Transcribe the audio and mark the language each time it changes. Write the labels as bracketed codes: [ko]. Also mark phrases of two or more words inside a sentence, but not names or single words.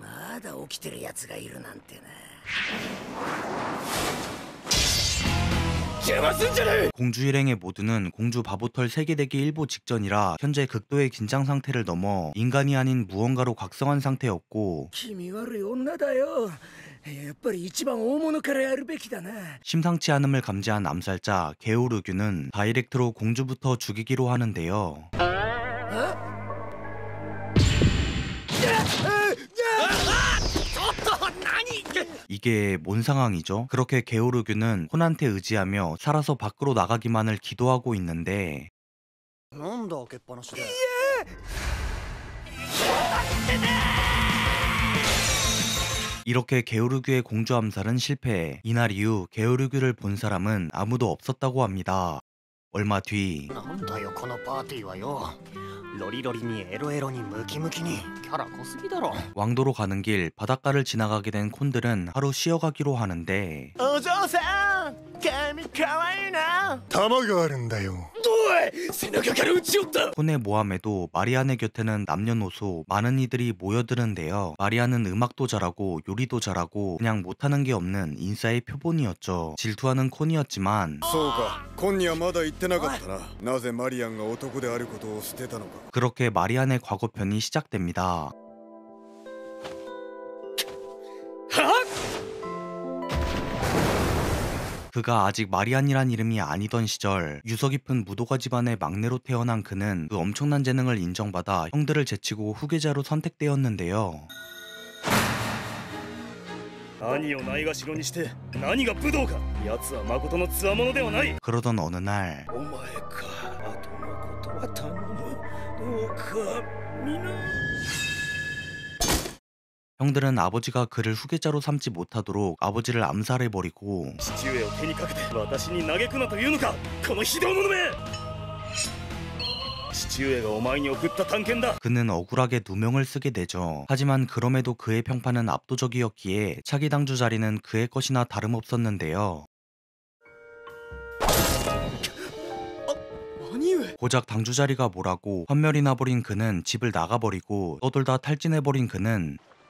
[ja] まだ起きてるやつがいるなんてな。邪魔すんじゃねえ。 [ko] 공주 일행의 모두는 공주 바보털 세계되기 일보 직전이라 현재 극도의 긴장 상태를 넘어 인간이 아닌 무언가로 각성한 상태였고 [ja] 気味悪い女だよ。やっぱり一番大物からやるべきだな。 [ko] 심상치 않음을 감지한 암살자 게오르규는 다이렉트로 공주부터 죽이기로 하는데요. 이게 뭔 상황이죠? 그렇게 게오르규는 혼한테 의지하며 살아서 밖으로 나가기만을 기도하고 있는데 [ja] なんだ開けっぱなしで。 [ko] 이렇게 게오르규의 공주 암살은 실패. 이날 이후 게오르규를 본 사람은 아무도 없었다고 합니다. 얼마 뒤 [ja] なんだよこのパーティーはよ。ロリロリにエロエロにムキムキにキャラ濃すぎだろ。 [ko] 왕도로 가는 길 바닷가를 지나가게 된 콘들은 하루 쉬어가기로 하는데 [ja] お嬢さん、髪かわいいな。玉があるんだよ。おい、背中から撃ち寄った。 [ko] 콘의 모함에도 마리안의 곁에는 남녀노소 많은 이들이 모여드는데요. 마리안은 음악도 잘하고 요리도 잘하고 그냥 못하는 게 없는 인싸의 표본이었죠. 질투하는 콘이었지만 [ja] そうか、今にはまだ言ってなかったな。なぜマリアンが男であることを捨てたのか。 [ko] 그렇게 마리안의 과거편이 시작됩니다. 그가 아직 마리안이란 이름이 아니던 시절 유서 깊은 무도가 집안의 막내로 태어난 그는 그 엄청난 재능을 인정받아 형들을 제치고 후계자로 선택되었는데요. [ja] 兄をないがしろにして何が武道か。奴は誠の強者ではない。 [ko] 그러던 어느 날 [ja] お前か。後のことは頼む。どうか皆。 [ko] 형들은 아버지가 그를 후계자로 삼지 못하도록 아버지를 암살해버리고 [ja] 父上を手にかけて私に嘆くなというのか、この非道者め。父上がお前に送った探検だ。 [ko] 그는 억울하게 누명을 쓰게 되죠. 하지만 그럼에도 그의 평판은 압도적이었기에 차기 당주 자리는 그의 것이나 다름없었는데요. [ja] 兄上。 [ko] 고작 당주 자리가 뭐라고 환멸이 나버린 그는 집을 나가버리고 떠돌다 탈진해버린 그는